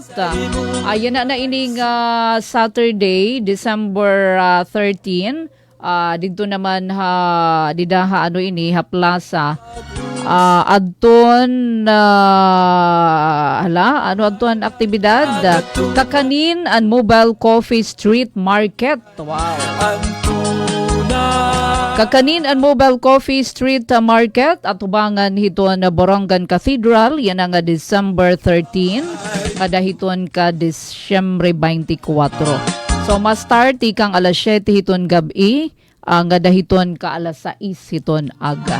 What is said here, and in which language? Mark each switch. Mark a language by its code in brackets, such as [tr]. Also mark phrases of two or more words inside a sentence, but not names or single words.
[war] Ayan na ining Saturday, December 13. Dito naman ha, dida ha ano ini, ha plaza. Adton adton aktibidad, kakanin [en] and mobile coffee street market. Wow. [tl] ang tunay [war] Kakanin [en] and mobile coffee street market [war] at tubangan hiton na Borongan Cathedral, yan ang December 13, kada hiton ka Disyembre 24. So ma-start ikang alas 7 hiton gabi, ang dahiton ka alas 6 hiton aga.